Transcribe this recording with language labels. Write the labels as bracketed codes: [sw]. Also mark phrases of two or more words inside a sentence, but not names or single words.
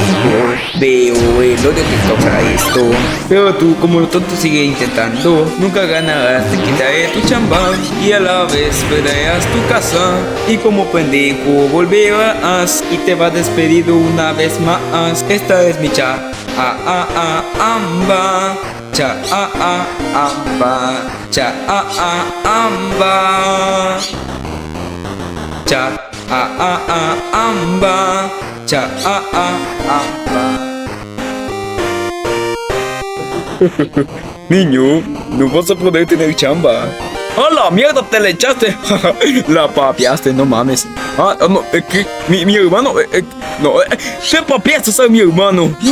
[es] Veo el odio que causa esto. Pero tú, como lo tonto, sigue intentando. Nunca ganarás, te quitaré tu chamba. Y a la vez perderás tu casa. Y como pendejo volverás. Y te vas despedido una vez más. Esta es mi cha. Amba. Cha amba. Cha amba. Cha amba. Cha amba. Niño, no vas a poder tener chamba. ¡A la mierda te le echaste! La papiaste, no mames. Ah, no, ¿qué? Mi hermano, no, ¿qué papiaste a mi hermano?